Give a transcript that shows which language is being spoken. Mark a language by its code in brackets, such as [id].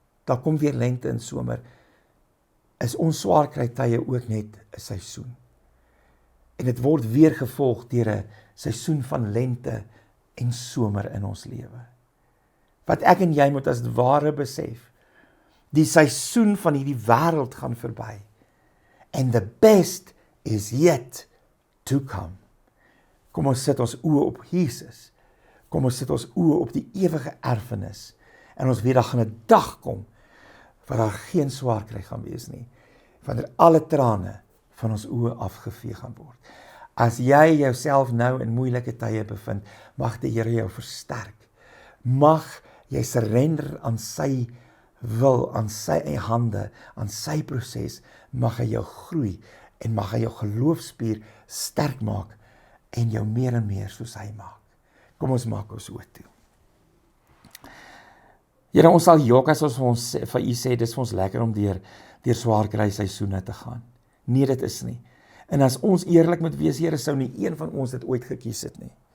[af] Daar kom weer lente en somer. Is ons swaar kry tye ook net 'n seisoen. En dit word weer gevolg deur 'n seisoen van lente en somer in ons lewe. Wat ek en jy moet as ware besef, die seisoen van hierdie wêreld gaan verby. [en] And the best is yet to come. [af] Kom ons sit ons oë op Jesus. Kom ons sit ons oë op die ewige erfenis. En ons weet daar gaan 'n dag kom waar daar geen swaar kry gaan wees nie. Wanneer alle trane van ons oë afgevee gaan word. As jy jouself nou in moeilike tye bevind, mag die Here jou versterk. Mag jy surrender aan sy wil, aan sy hande, aan sy proses, mag hy jou groei en mag hy jou geloofspier sterk maak en jou meer en meer soos hy maak. Kom ons maak ons oë toe. Here, ons sal jok as ons vir U sê, dis vir ons lekker om deur swaar kry seisoene te gaan. Nee, dit is nie. En as ons eerlik moet wees, Here, sou nie een van ons dit ooit gekies het nie.